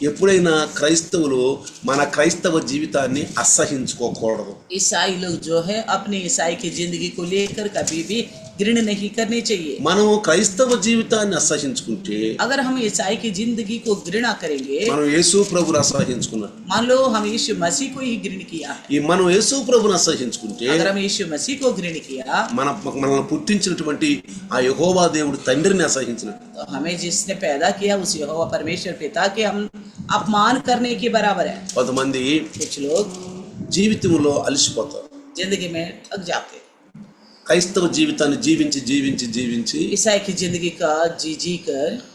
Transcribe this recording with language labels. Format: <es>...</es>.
<te>ఎప్పుడైనా క్రైస్తవులు మన క్రైస్తవ జీవితాన్ని అసహించుకోకూడదు.</te> <hi>ईसाई लोग जो है अपनी ईसाई की जिंदगी को लेकर कभी भी घृण नहीं करनी चाहिए.</hi> <te>మనం క్రైస్తవ జీవితాన్ని అసహించుకుంటే</te> <hi>अगर हम ईसाई की जिंदगी को घृणा करेंगे,</hi> <te>మనం యేసు ప్రభుని అసహించుకున్నట్టు.</te> <hi>मान लो हम यीशु मसीह को ही घृण किया है.</hi> <te>ఈ మనం యేసు ప్రభుని అసహించుకుంటే</te> <hi>अगर हम यीशु मसीह को घृण किया,</hi> <te>మనల్ని పుట్టించినటువంటి ఆ యెహోవా దేవుడు తండ్రిని అసహించినట్టు.</te> <hi>तो हमें जिसने पैदा किया उस यहोवा परमेश्वर पिता के हम अपमान करने के बराबर है.</hi> <te>కొంతమంది</te> <hi>कुछ लोग</hi> <te>జీవితంలో అలసిపోతారు.</te> <hi>जिंदगी में थक जाते हैं.</hi> <te>క్రైస్తవ జీవితాన్ని జీవించి జీవించి జీవించి</te> <hi>ईसाई की जिंदगी का जी जी कर</hi>